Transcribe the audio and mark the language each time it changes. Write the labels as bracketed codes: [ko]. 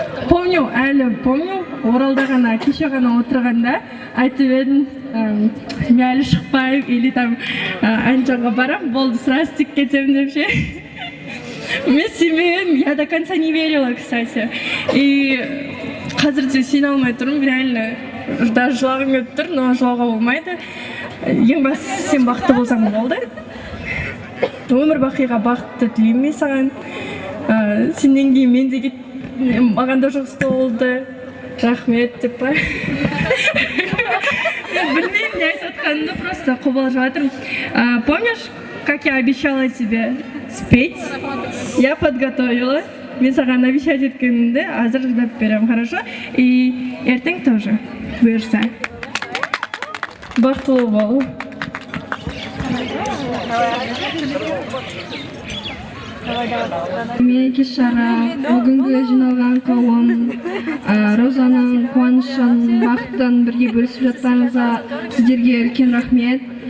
[kk] Помню, Оралда ғана, кеше ғана отырғанда айтып едім, Мәлі шықпайым, [ru] или там [kk] Анчонға барам, болды [ru] сразу [kk] тек кетем деп ше. Мен сенбеген, [ru] я до конца не верила, кстати. [kk] И қазір де сене алмай тұрмын, реально. [ru] Даже [kk] жылағым келіп тұр, но жылауға болмайды. Ең бастысы сен бақытты болсаң болды. Өмір бақиға бақытты тілеймін мен саған. Сенен кейін мен де маған да жақсы болды. Рахмет деп па. Мен білмеймін, не айтып отқанымды, [ru] просто [kk] қобалжып жатырмын. [ru] Помнишь, как я обещала тебе спеть? Я подготовила. [kk] Мен саған [ru] обещать [kk] еткенімді азыр ждап берем, [ru] хорошо? И [kk] ертең [ru] тоже [kk] бұйырса. Бақытлы бол. Мереке шара, бүгінгі жиналған қауым, Розаның қуанышын, бақыттан бірге бөлісіп жатқаныңызға сіздерге үлкен рахмет.